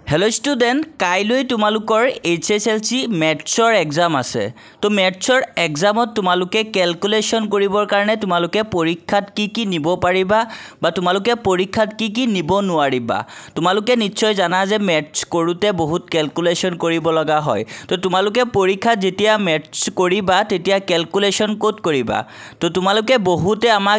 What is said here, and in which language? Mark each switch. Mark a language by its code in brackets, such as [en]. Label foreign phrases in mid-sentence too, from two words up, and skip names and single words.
[en] hello student [as] काइলৈ তোমালোকৰ [en] HSLC maths exam [as] আছে তো [en] maths exam [as] তোমালোকে ক্যালকুলেশন কৰিবৰ কাৰণে তোমালোকে পৰীক্ষাত কি নিব পাৰিবা বা তোমালোকে পৰীক্ষাত কি নিব নোৱাৰিবা তোমালোকে নিশ্চয় জানা যে मैथ्स কৰোতে বহুত ক্যালকুলেশন কৰিব লগা হয় তো তোমালোকে পৰীক্ষাত যেতিয়া मैथ्स কৰিবা তেতিয়া ক্যালকুলেশন কোড কৰিবা তো তোমালোকে বহুতে আমাক